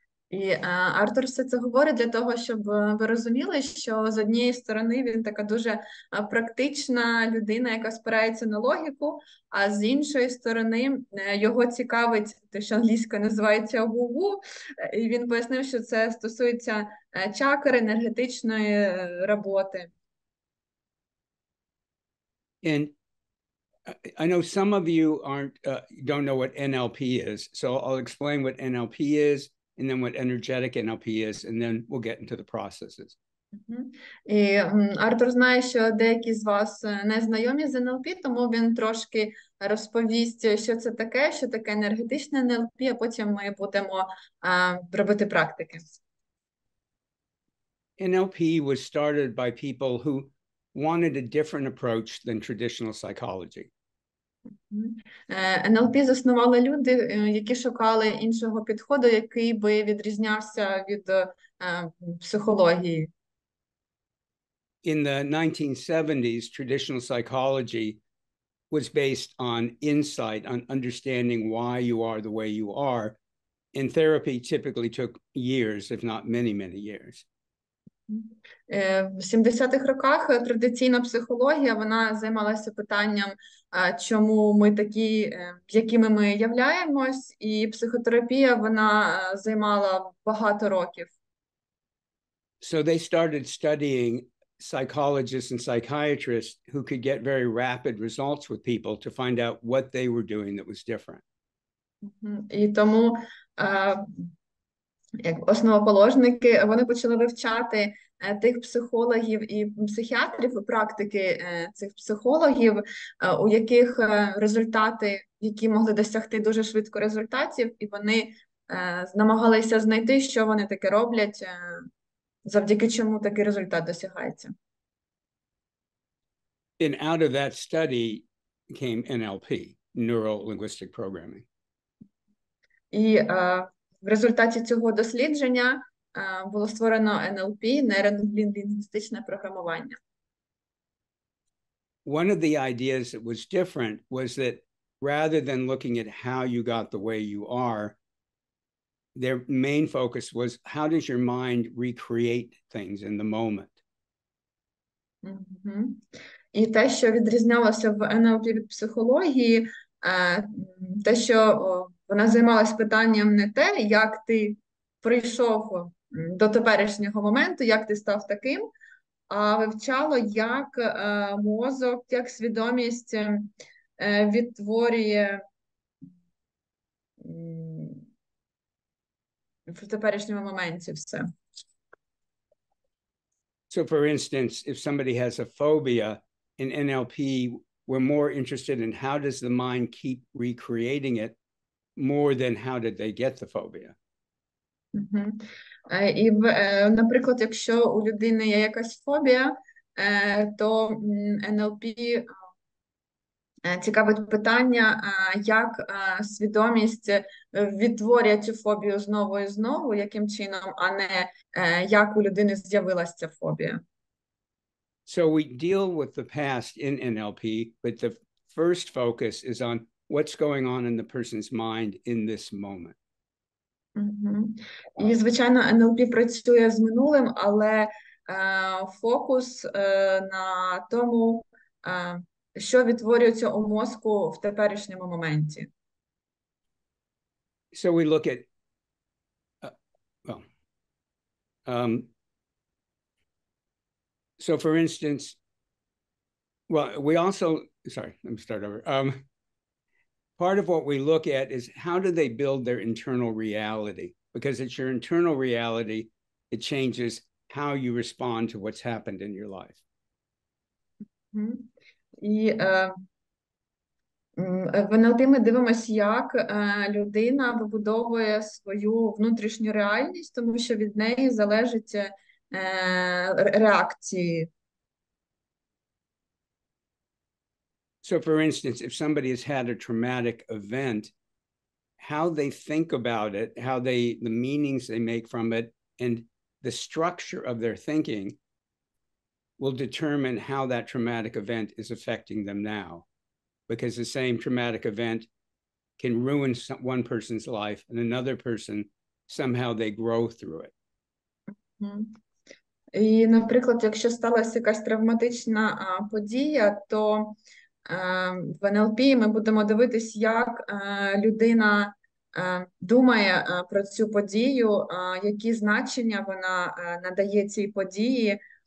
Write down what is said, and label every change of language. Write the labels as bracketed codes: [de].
[uk] І Артур все це говорить для того, щоб ви розуміли, що з однієї сторони він така дуже практична людина, яка спирається на логіку, а з іншої сторони його цікавить те, що англійською називається ву-ву, і він пояснив, що це стосується чакр, енергетичної роботи. [en] And I know some of you don't know what NLP is, so I'll explain what NLP is, and then what energetic NLP is, and then we'll get into the processes. [uk] І Артур знає, що деякі з вас не знайомі з НЛП, тому він трошки розповість, що таке енергетичне НЛП, а потім ми будемо робити практики. [en] NLP was started by people who wanted a different approach than traditional psychology. [uk] НЛП заснували люди, які шукали іншого підходу, який би відрізнявся від психології. [en] In the 1970s, traditional psychology was based on insight, on understanding why you are the way you are. And therapy typically took years, if not many, many years. [uk] В 70-х роках традиційна психологія, вона займалася питанням, чому ми такі, якими ми являємось, і психотерапія, вона займала багато років. [en] So they started studying psychologists and psychiatrists who could get very rapid results with people to find out what they were doing that was different. [uk] І тому як основоположники, вони почали вивчати тих психологів і психіатрів, практики цих психологів, у яких результати, які могли досягти дуже швидко результатів, і вони намагалися знайти, що вони таке роблять, завдяки чому такий результат досягається. [en] And out of that study came NLP, neuro-linguistic programming. [uk] І в результаті цього дослідження було створено НЛП, нейролінгвістичне програмування. [en] One of the ideas that was different was that rather than looking at how you got the way you are, their main focus was how does your mind recreate things in the moment? Мгм. [uk] І те, що відрізнялося в НЛП від психології, те, що вона займалась питанням не те, як ти прийшов до теперішнього моменту, як ти став таким, а вивчало, як мозок, як свідомість відтворює в теперішньому моменті все. [en] So, for instance, if somebody has a phobia in NLP, we're more interested in how does the mind keep recreating it more than how did they get the phobia. Мгм. [uk] І, наприклад, якщо у людини є якась фобія, то НЛП цікавить питання, як свідомість відтворює цю фобію знову і знову, яким чином, а не як у людини з'явилася ця фобія. [en] So we deal with the past in NLP, but the first focus is on what's going on in the person's mind in this moment. Мгм. [uk] І, звичайно, НЛП працює з минулим, але фокус на тому, що відтворюється у мозку в теперішньому моменті. [en] So we look at, so for instance, well, we also, sorry, let me start over. Part of what we look at is how do they build their internal reality? Because it's your internal reality, it changes how you respond to what's happened in your life. [uk] І в НЛП ми дивимося, як людина вибудовує свою внутрішню реальність, тому що від неї залежать реакції. [en] So, for instance, if somebody has had a traumatic event, how they think about it, the meanings they make from it, and the structure of their thinking will determine how that traumatic event is affecting them now. Because the same traumatic event can ruin one person's life, and another person, somehow they grow through it. [uk] І, наприклад, якщо сталася якась травматична подія, то в НЛП ми будемо дивитись, як людина думає про цю подію, які значення вона надає цій події.